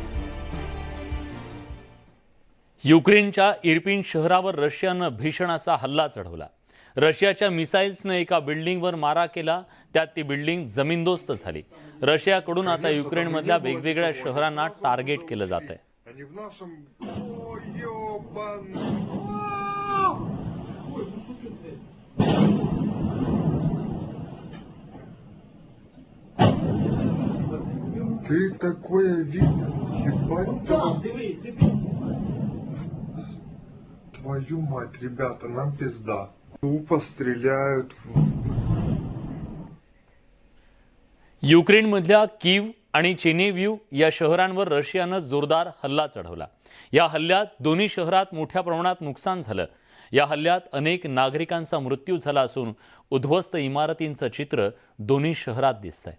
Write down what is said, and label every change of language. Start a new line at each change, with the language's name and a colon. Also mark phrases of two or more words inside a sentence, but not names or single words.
Marathi: युक्रेनच्या इर्पिन शहरावर रशियानं भीषण असा हल्ला चढवला. रशियाच्या मिसाईल्सने एका बिल्डिंगवर मारा केला, त्यात ती बिल्डिंग जमीनदोस्त झाली. रशियाकडून आता युक्रेनमधल्या वेगवेगळ्या शहरांना टार्गेट केलं जात आहे.
Russian: Ты такое видел? Ебать. Твою мать, ребята, нам пизда. Тупо стреляют в...
Marathi: युक्रेनमधल्या कीव आणि चेनेव्ह्यू या शहरांवर रशियानं जोरदार हल्ला चढवला. या हल्ल्यात दोन्ही शहरात मोठ्या प्रमाणात नुकसान झालं. या हल्ल्यात अनेक नागरिकांचा मृत्यू झाला असून उद्ध्वस्त इमारतींचं चित्र दोन्ही शहरात दिसतंय.